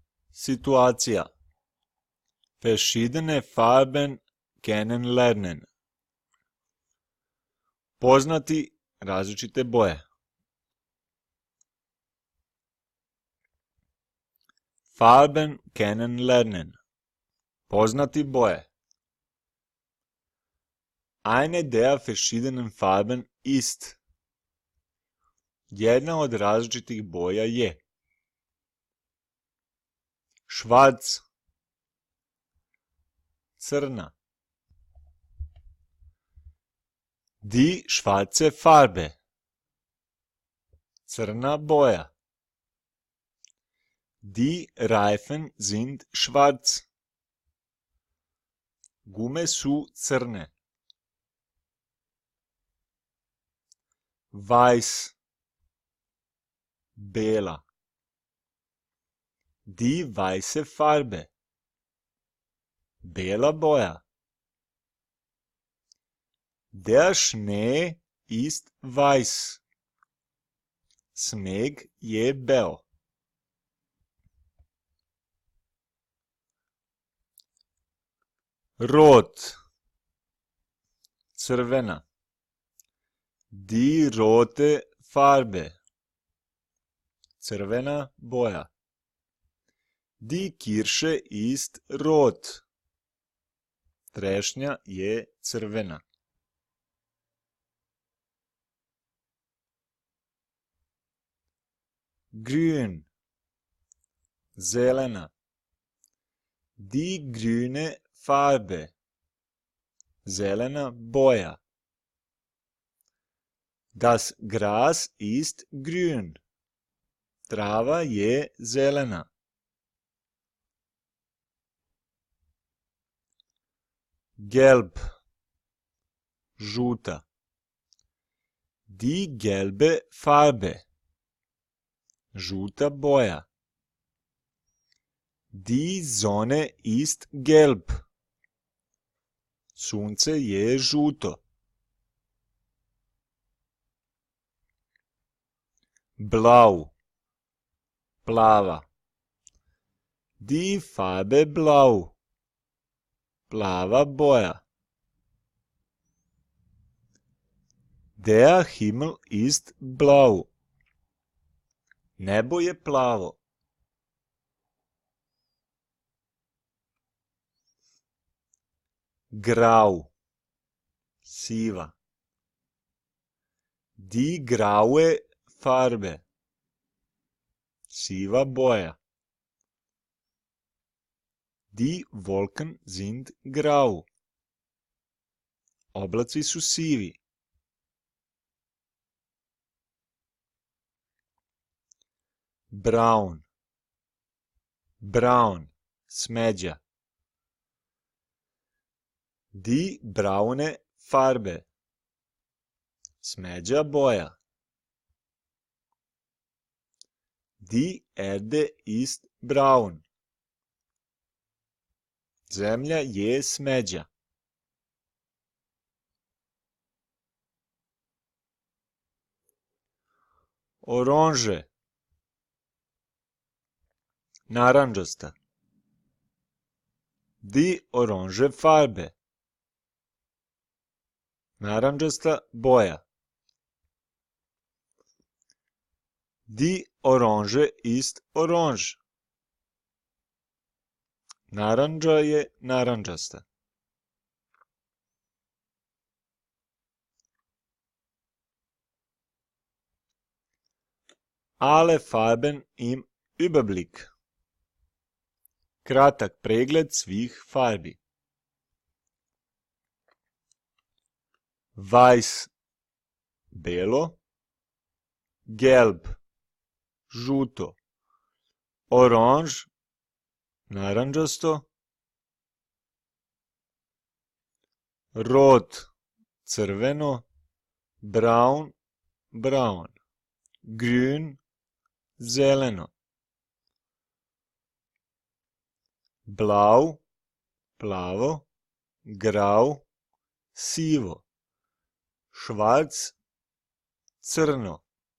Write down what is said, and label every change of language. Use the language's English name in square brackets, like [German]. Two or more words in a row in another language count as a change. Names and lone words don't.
[Serbian] Situacija. [German] Verschiedene Farben kennenlernen. [Serbian] Poznati različite boje. [German] Farben kennenlernen. [Serbian] Poznati boje. [German] Eine der verschiedenen Farben ist. [Serbian] Jedna od različitih boja je. [German] Schwarz. Crna. Die schwarze Farbe. [Serbian] Crna boja. [German] Die Reifen sind schwarz. [Serbian] Gume su crne. [German] Weiß. Bela. Die weiße Farbe. [Serbian] Bela boja. [German] Der Schnee ist weiß. [Serbian] Sneg je bel. Rot. Crvena. [German] Die rote Farbe. [Serbian] Crvena boja. [German] Die Kirsche ist rot. [Serbian] Trešnja je crvena. [German] Grün. Zelena. Die grüne Farbe. [Serbian] Zelena boja. [German] Das Gras ist grün. [Serbian] Trava je zelena. [German] Gelb. Žuta. Die gelbe Farbe. [Serbian] Žuta boja. [German] Die Sonne ist gelb. [Serbian] Sunce je žuto. [German] Blau. Plava. Die Farbe blau. [Serbian] Plava boja. [German] Der Himmel ist blau. [Serbian] Nebo je plavo. Grau. [German] Siva. Die graue Farbe. [Serbian] Siva boja. [German] Die Wolken sind grau. [Serbian] Oblaci su sivi. [German] Braun. Braun. Smeđa. Die braune Farbe. [Serbian] Smeđa boja. [German] Die Erde ist braun. [Serbian] Zemlja je smeđa. Oranže. Narandžasta. [German] Die orange Farbe. [Serbian] Narandžasta boja. [German] Die Orange ist orange. [Serbian] Narandža je narandžasta. [German] Alle Farben im Überblick. [Serbian] Kratak pregled svih farbi. [German] Weiß. [Serbian] Belo. Gelb. Žuto. Oranž. Narandžasto. Rot. Crveno. [German] Braun. Braun. Grün. Zeleno. Blau. [Serbian] Plavo. Grau. Sivo. Schwarz. Crno.